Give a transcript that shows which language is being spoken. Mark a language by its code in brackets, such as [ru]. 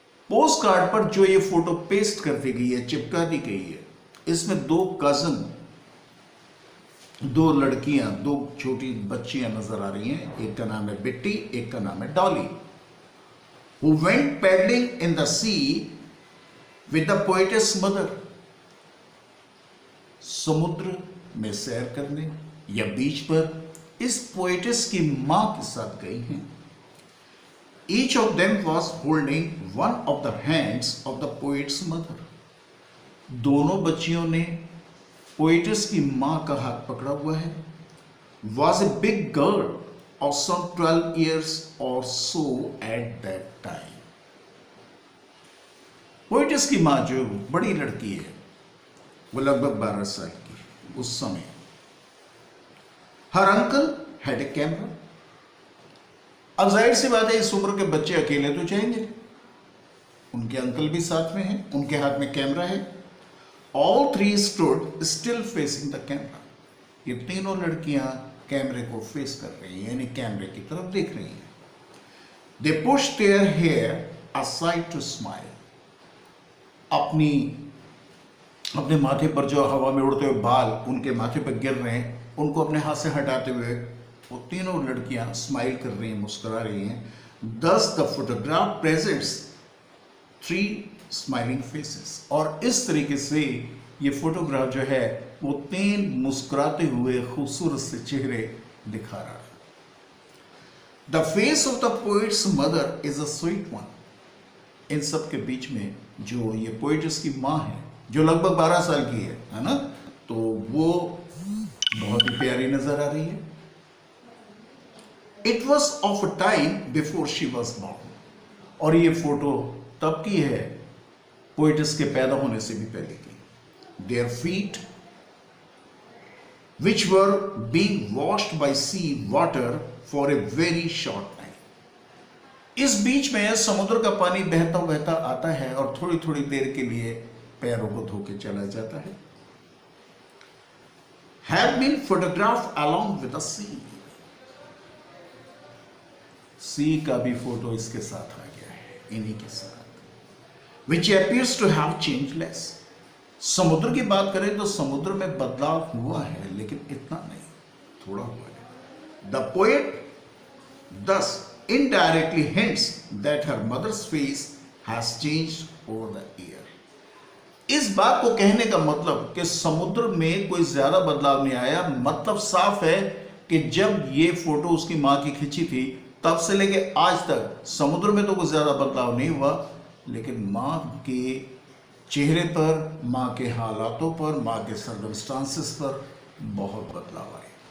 [hi] Post card पर जो ये फोटो पेस्ट कर दी गई है, चिपका दी गई है, इसमें दो कजन, दो लड़कियां, दो छोटी बच्चियां नजर आ रही हैं। एक का नाम है बिट्टी, एक का नाम है Dolly. [en] Who went paddling in the sea with the poetess mother. [hi] समुद्र में सैर करने या बीच पर इस पोएटिस की मां के साथ गई हैं। [en] Each of them was holding one of the hands of the poet's mother. [hi] दोनों बच्चियों ने पोएटिस की मां का हाथ पकड़ा हुआ है [en] was a big girl of some 12 years or so at that time. [hi] Poet's की माँ जो बड़ी लड़की है वो लगभग 12 साल की उस समय. [en] Her uncle had a camera. [hi] अब जाहिर सी बात है इस उम्र के बच्चे अकेले तो जाएंगे, उनके अंकल भी साथ में हैं, उनके हाथ में कैमरा है. [en] All three stood still facing the camera. [hi] ये तीनों लड़कियां कैमरे को फेस कर रही हैं, यानी कैमरे की तरफ देख रही हैं. [en] They push their hair aside to smile. [hi] अपने माथे पर जो हवा में उड़ते हुए बाल उनके माथे पर गिर रहे हैं उनको अपने हाथ से हटाते हुए वो तीनों लड़कियां स्माइल कर रही हैं, मुस्कुरा रही हैं. [en] Thus the photograph presents three smiling faces. [hi] और इस तरीके से ये फोटोग्राफ जो है वो 3 मुस्कुराते हुए खूबसूरत से चेहरे दिखा रहा है. [en] The face of the poet's mother is a sweet one. [hi] इन सब के बीच में जो ये पोइटस की माँ है जो लगभग 12 साल की है ना, तो वो बहुत ही प्यारी नजर आ रही है. [en] It was of a time before she was born. [hi] और ये फोटो तब की है पोइटस के पैदा होने से भी पहले की. [en] There feet which were being washed by sea water for a very short time. [hi] इस बीच में समुद्र का पानी बहता बहता आता है और थोड़ी थोड़ी देर के लिए पैरों को धो के चला जाता है. [en] Have been photographed along with the sea. [hi] सी का भी फोटो इसके साथ आ गया है, इन्हीं के साथ. [en] Which appears to have changed less. [hi] समुद्र की बात करें तो समुद्र में बदलाव हुआ है लेकिन इतना नहीं, थोड़ा हुआ है. [en] The poet thus indirectly hints that her mother's face has changed over the year. [hi] इस बात को कहने का मतलब कि समुद्र में कोई ज्यादा बदलाव नहीं आया. मतलब साफ है कि जब ये फोटो उसकी मां की खींची थी तब से लेके आज तक समुद्र में तो कोई ज्यादा बदलाव नहीं हुआ, लेकिन मां के चेहरे पर, मां के हालातों पर, मां के सर्कमस्टांसेस पर बहुत बदलाव आए.